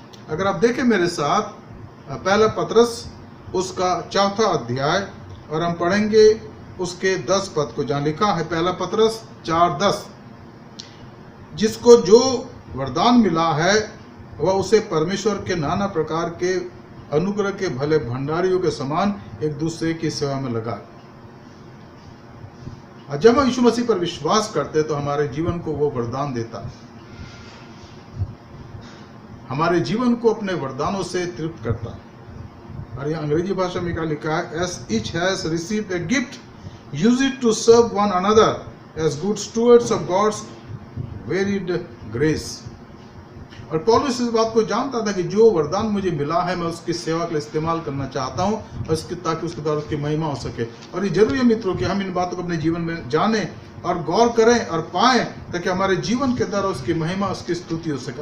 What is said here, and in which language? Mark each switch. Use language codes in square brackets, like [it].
[hi] अगर आप देखें मेरे साथ पहला पत्रस उसका 4था अध्याय, और हम पढ़ेंगे उसके 10 पद को, जहाँ लिखा है पहला पत्रस 4:10, जिसको जो वरदान मिला है वह उसे परमेश्वर के नाना प्रकार के अनुग्रह के भले भंडारियों के समान एक दूसरे की सेवा में लगा। और जब हम यीशु मसीह पर विश्वास करते तो हमारे जीवन को वो वरदान देता है, हमारे जीवन को अपने वरदानों से तृप्त करता है। और यह अंग्रेजी भाषा में क्या लिखा है, [en] as each has received a gift, use it to serve one another as good stewards of God's varied grace। [hi] और पौलुस इस बात को जानता था कि जो वरदान मुझे मिला है मैं उसकी सेवा के लिए इस्तेमाल करना चाहता हूं, और ताकि उसके द्वारा उसकी महिमा हो सके। और ये जरूरी है मित्रों कि हम इन बातों को अपने जीवन में जानें और गौर करें और पाएं, ताकि हमारे जीवन के द्वारा उसकी महिमा, उसकी स्तुति हो सके।